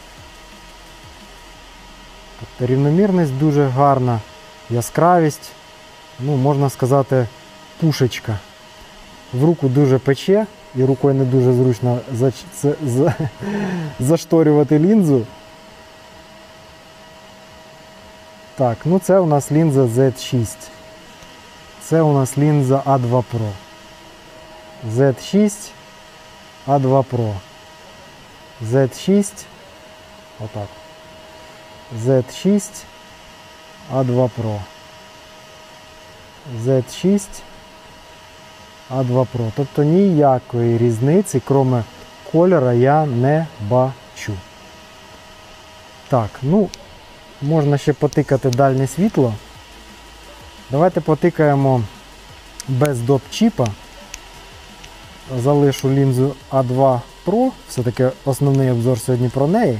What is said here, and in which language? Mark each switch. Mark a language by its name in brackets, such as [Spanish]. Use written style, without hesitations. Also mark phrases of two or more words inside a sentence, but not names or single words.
[Ukrainian] Тобто рівномірність дуже гарна, яскравість, ну, можна сказати, пушечка. В руку дуже пече, і рукою не дуже зручно зашторювати лінзу. Так, ну це у нас лінза Z6. Це у нас лінза A2 Pro. Z6, A2 Pro. Z6, отак. Z6, A2 Pro. Z6, A2 Pro. Тобто ніякої різниці, крім кольору, я не бачу. Так, ну, можна ще потикати дальнє світло. Давайте потикаємо без доп-чіпа. Залишу лінзу A2 Pro, все-таки основний обзор сьогодні про неї.